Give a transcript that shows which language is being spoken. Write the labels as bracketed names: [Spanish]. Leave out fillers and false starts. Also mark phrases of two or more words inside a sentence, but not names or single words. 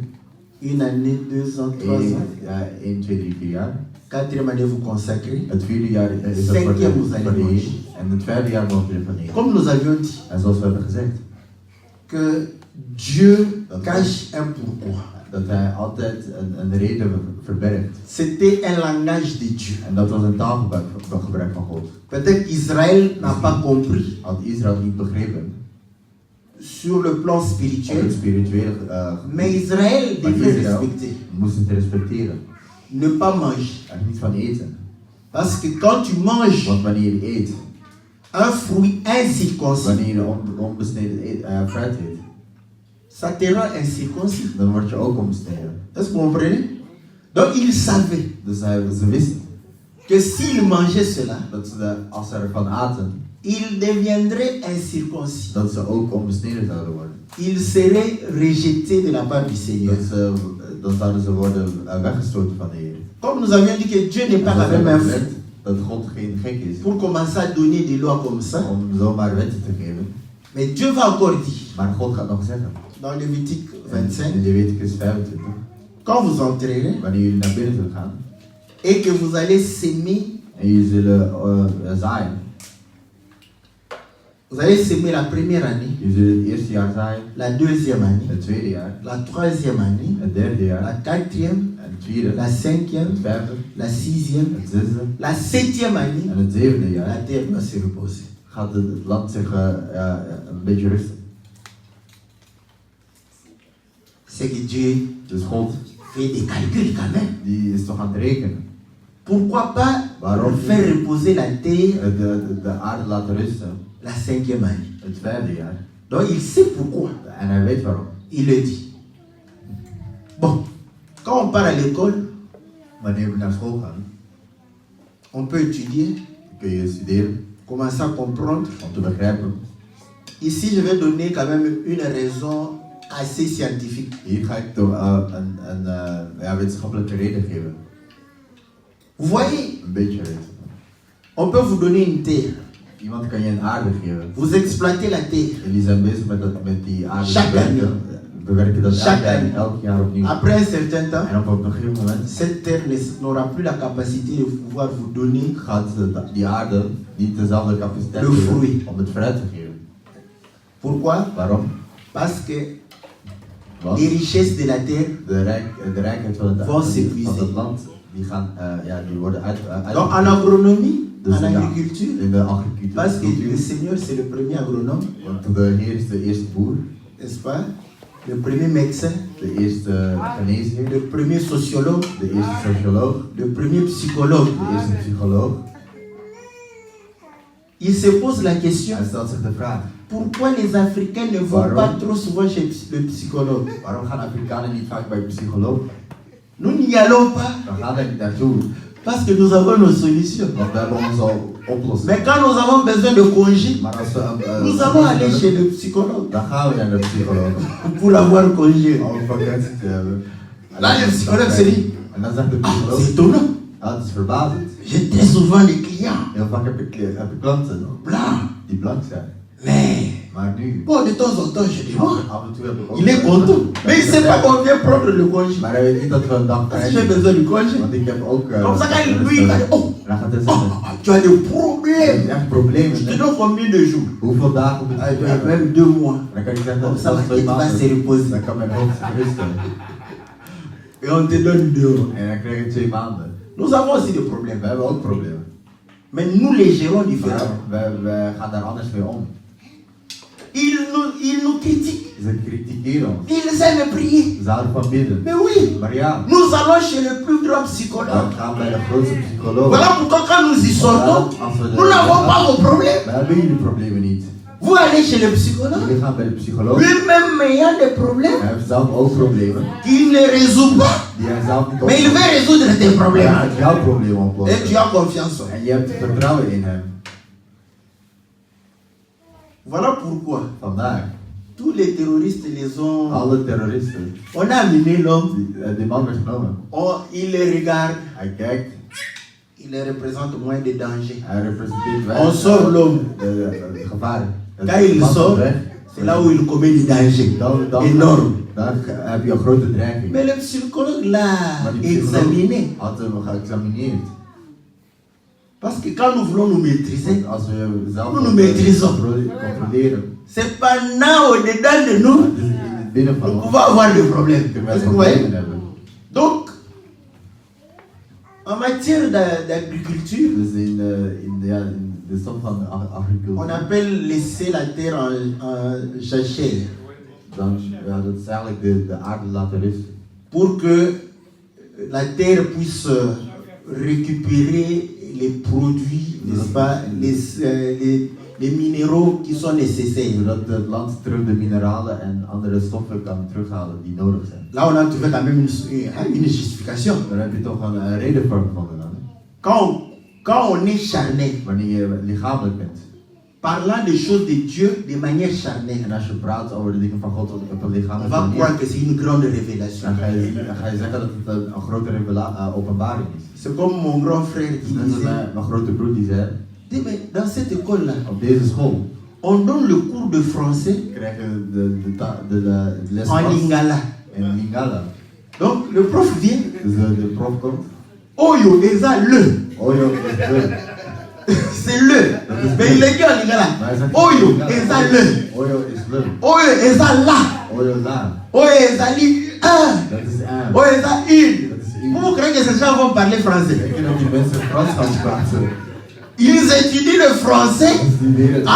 [French] une année, 2 ans, 3 ans. [Dutch] 1, 2, 3, 4 jaar. [French] Quatrième année, vous consacrez. [Dutch] Het 4e jaar is het voor [French] Cinquième, vous de allez [Dutch] Heer. [French] manger. [Dutch] En het 5e jaar mogen jullie ervan eten. [French] Comme nous avions dit, [Dutch] En zoals we hebben gezegd, [French] que Dieu cache un pourquoi. [Dutch] dat hij altijd een reden verbergt. [French] C'était un langage de Dieu. [Dutch] En dat was een taalgebruik van God. [French] Peut-être qu'Israël n'a pas compris [Dutch] Had Israël niet begrepen. [French] sur le plan [Dutch] Op het [French] spirituel. [Dutch] spiritueel [French] Mais Israël [Dutch] maar [French] devait [Dutch] Israël [French] respecter. [Dutch] moest het respecteren. [French] Ne pas manger. [Dutch] Er niet van eten. [French] Parce que quand tu manges [Dutch] Want wanneer je eet, [French] un fruit incirconcis, [Dutch] wanneer je onbesneden fruit eet, [French] ça te rend incirconcis. [Dutch] dan word je ook onbesneden. [French] Est-ce que vous comprenez? Donc il savait [Dutch] Dus ze wisten [French] que s'il mangeait cela, [Dutch] dat als ze ervan aten, [French] il deviendrait incirconcis. [Dutch] dat ze ook onbesneden zouden worden. [French] Il serait rejeté de la part du Seigneur. [Dutch] Dan zouden ze worden weggestoten van de Heer. [French] Comme nous avions dit que Dieu n'est pas la même info. [Dutch] Dat God geen gek is [French] Pour commencer à donner des lois comme ça. [Dutch] om zomaar wetten te geven. [French] Mais Dieu va encore dire, [Dutch] Maar God gaat nog zeggen. [French] dans Lévitique [Dutch] In 25, Leviticus 25. [French] quand vous entrerez [Dutch] Wanneer jullie naar binnen zullen gaan [French] et que vous allez s'aimer, [Dutch] en jullie zullen zaaien. [French] vous allez s'aimer la première année, [Dutch] Jullie zullen het eerste jaar zaaien, [French] la deuxième année, [Dutch] het tweede jaar, [French] la troisième année, [Dutch] het derde [French] la [Dutch] jaar, [French] quatrième, [Dutch] het vierde, [French] la cinquième, [Dutch] het vijfde, [French] la sixième, [Dutch] het zesde [French] la septième année, [Dutch] en het zevende [French] la [Dutch] jaar [French] terre doit se reposer. [Dutch] gaat het land zich een beetje rusten. [French] C'est que Dieu [Dutch] Dus God, [French] fait des calculs quand même. [Dutch] die is toch aan het rekenen. [French] Pourquoi pas [Dutch] Waarom [French] faire reposer la terre [Dutch] de aarde laten rusten, [French] la cinquième année? [Dutch] het vijfde jaar. [French] Donc il sait pourquoi. [Dutch] En hij weet waarom. [French] Il le dit. Bon, quand on part à l'école, [Dutch] Wanneer we naar school gaan, [French] on peut étudier, [Dutch] kun je studeren [French] commencer à comprendre. [Dutch] om te begrijpen. [French] Ici, je vais donner quand même une raison assez scientifique. [Dutch] Hier ga ik toch een wetenschappelijke reden geven. [French] Vous voyez, [Dutch] Een beetje reden. [French] on peut vous donner une terre. [Dutch] Iemand kan je een aarde geven. [French] Vous exploitez la terre. [Dutch] Jullie zijn bezig met die aarde te [French] Chaque [Dutch] werken. We werken dat [French] Chaque année. [Dutch] elk jaar opnieuw. [French] Après un certain temps, [Dutch] En op een gegeven moment [French] cette terre n'aura plus la capacité de pouvoir vous donner [Dutch] gaat die aarde niet dezelfde capaciteit [French] Le fruit. [Dutch] hebben om het fruit te geven. [French] Pourquoi? [Dutch] Waarom? [French] Parce que [Dutch] Want [French] les richesses de la terre [Dutch] de rijkheid van het, [French] Vont [Dutch] van [French] s'épuiser. [Dutch] het land, die gaan, die worden [French] Donc en agronomie, [Dutch] Dus [French] en [Dutch] in de- [French] agriculture, [Dutch] in de agricultuur. [French] parce que le Seigneur c'est le premier agronome, [Dutch] Want de Heer is de eerste boer, [French] n'est-ce pas? Le premier médecin, [Dutch] de eerste geneesheer, [French] le premier sociologue, [Dutch] de eerste socioloog, [French] le premier psychologue. [Dutch] de eerste psycholoog. [French] Il se pose la question, [Dutch] Hij stelt zich de vraag, [French] pourquoi les Africains ne vont [Dutch] Waarom? [French] pas trop souvent chez le psychologue? [Dutch] waarom gaan Afrikanen niet vaak bij een psycholoog? [French] Nous n'y allons pas [Dutch] Dan gaan we niet naartoe, [French] parce que nous avons nos solutions. [Dutch] want we hebben onze oplossing. [French] Mais quand nous avons besoin de congé, [Dutch] Maar als we [French] nous allons aller chez le psychologue [Dutch] dan gaan we naar de psycholoog [French] pour avoir congé. [Dutch] om vakantie te hebben. En [French] Là, [Dutch] dan- [French] le psychologue se dit, [Dutch] En dan zegt de ah, psycholoog, [French] c'est étonnant. [Dutch] ah, het is verbazend. [French] J'ai très souvent des clients [Dutch] Heel vaak heb ik klanten [French] blancs. [Dutch] die blank zijn. [French] Mais, [Dutch] Maar nu, [French] bon, de temps en temps, je dis, bon, [Dutch] af en toe heb ik ook... [French] il est content. Mais il ne sait pas qu'on vient prendre le congé. [Dutch] Maar hij weet niet dat we een dag [French] Parce que j'ai [Dutch] krijgen. [French] besoin du congé. [Dutch] Want ik heb ook... [French] Comme ça, quand lui, il va dire, oh, [Dutch] En dan gaat hij oh, zeggen, [French] tu as des [Dutch] je hebt [French] problèmes. [Dutch] echt problemen. [French] Je te [Dutch] hè? [French] donne combien de jours? [Dutch] Hoeveel dagen moet Ah, ik [French] ben, [Dutch] hebben? [French] même 2 mois. [Dutch] Dan kan ik zeggen, [French] Comme [Dutch] dat [French] ça, ma [Dutch] is 2 [French] tête va se [Dutch] maanden. [French] reposer. [Dutch] Dan kan mijn hoofd zich rusten. [French] Et on te donne 2 mois. [Dutch] En dan krijg je 2 maanden. [French] Nous avons aussi des problèmes. [Dutch] We hebben ook problemen. [French] Mais nous les gérons [Dutch] Maar [French] différemment. [Dutch] we gaan daar anders mee om. [French] Ils nous critiquent. [Dutch] Ze kritiseren ons. [French] Ils aiment prier. [Dutch] Ze houden van bidden. [French] Mais oui, [Dutch] Maar ja, [French] nous allons chez le plus grand [Dutch] dan [French] psychologue. [Dutch] gaan we bij de grootste psycholoog. [French] Voilà pourquoi quand nous y sortons, nous n'avons pas vos problèmes. [Dutch] We hebben jullie problemen niet. [French] Vous allez chez le psychologue, [Dutch] Jullie gaan bij de psycholoog. [French] lui-même ayant des problèmes [Dutch] Hij heeft zelf ook problemen. [French] qu'il ne résout pas. [Dutch] Die hij zelf niet [French] Mais il veut résoudre tes [Dutch] Maar hij [French] problèmes. [Dutch] gaat jouw problemen [French] Et [Dutch] oplossen. [French] tu as confiance en lui. [Dutch] En je hebt vertrouwen in hem. [French] Voilà pourquoi [Dutch] Vandaar, [French] tous les terroristes les ont... [Dutch] alle terroristen, [French] On a amené l'homme, [Dutch] die man werd genomen. [French] il les regarde, [Dutch] Hij kijkt, [French] il les représente moins de danger. [Dutch] hij representeert [French] On sort l'homme. [Dutch] de gevaar. [French] Quand il sort, c'est là où il commet des dangers énormes. [Dutch] Dan heb je een grote dreiging. [French] Mais le psychologue l'a [Dutch] Maar die psycholoog [French] examiné. [Dutch] had hem geëxamineerd. [French] Parce que quand nous voulons nous maîtriser, [Dutch] Want als we zelf [French] Nous nous maîtrisons. [Dutch] controleren, [French] c'est pas là au-dedans de nous, [Dutch] het is in het binnen van [French] nous [Dutch] ons, [French] pouvons avoir des problèmes. [Dutch] kunnen wij [French] Est-ce que vous voyez? [Dutch] problemen hebben. [French] Donc, en matière d'agriculture, [Dutch] Dus in de stof van [French] on [Dutch] agricultuur, [French] appelle laisser la terre en jachère [Dutch] dan ja, dat is eigenlijk de aarde laten rusten. [French] pour que la terre puisse récupérer les produits, n'est-ce pas, les minéraux qui sont nécessaires. [Dutch] Zodat het land terug de mineralen en andere stoffen kan terughalen die nodig zijn. [French] Là, on a trouvé quand même une justification. [Dutch] Daar heb je toch een reden voor gevonden dan. [French] Quand on est charnel, [Dutch] Wanneer je lichamelijk bent. [French] parlant des choses de Dieu de manière charnelle, [Dutch] En als je praat over de dingen van God op een [French] on [Dutch] lichamelijke [French] va [Dutch] manier, [French] croire que c'est une grande révélation. [Dutch] dan ga je zeggen dat het een grote openbaring is. [French] C'est comme mon grand frère qui [Dutch] Net als [French] disait, [Dutch] mijn grote broer die zei, [French] dis, mais dans cette école-là, [Dutch] op deze school [French] on donne le cours de français [Dutch] krijg je de les [French] en lingala. [Dutch] in Lingala. [French] Donc le prof vient, [Dutch] Dus de prof komt, [Lingala] Oyo, eza le. [Dutch] oh joh, is leuk. [French] C'est le. Mais il est dit en lingala. [Dutch] Maar hij zegt, [Lingala] Oyo, eza le. [Dutch] oh joh, is leuk. [Lingala] Oyo, eza la. [Dutch] Oh joh, daar. [Lingala] Oyo, eza li. Un. [Dutch] Dat is aan. [Lingala] Oyo, eza une. [Dutch] Dat is iets. [French] Vous croyez que ces gens vont parler français? [Dutch] Ik denk dat die mensen Frans gaan praten. [French] Ils étudient le français [Dutch] Dus die leren het